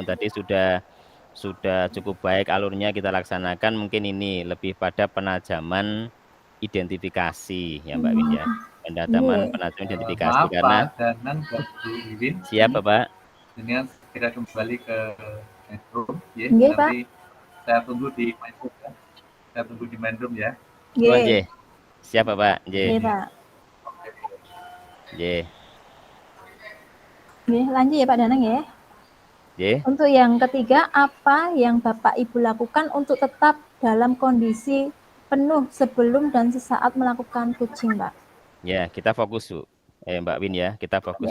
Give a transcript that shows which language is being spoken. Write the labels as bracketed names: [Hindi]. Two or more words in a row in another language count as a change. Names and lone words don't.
[Indonesian] walaupun tadi sudah cukup baik alurnya kita laksanakan, mungkin ini lebih pada penajaman identifikasi ya, Mbak Win ya. Penajaman identifikasi Maaf karena Pak Danang dan Bu Iwin, siapa, Pak? dengan segera kembali ke Mindroom ya. Nggih, Pak. Nanti saya tunggu di Mindroom ya. Saya tunggu di Mindroom ya. Oh, Nggih. nggih. Siapa, Pak? Nggih. Nggih, Pak. Nggih. Nggih, lanjut ya Pak Danang ya. Nggih. Untuk yang ketiga, apa yang Bapak Ibu lakukan untuk tetap dalam kondisi penuh sebelum dan sesaat melakukan coaching, Pak? Ya, kita fokus, Bu. Mbak Win ya, kita fokus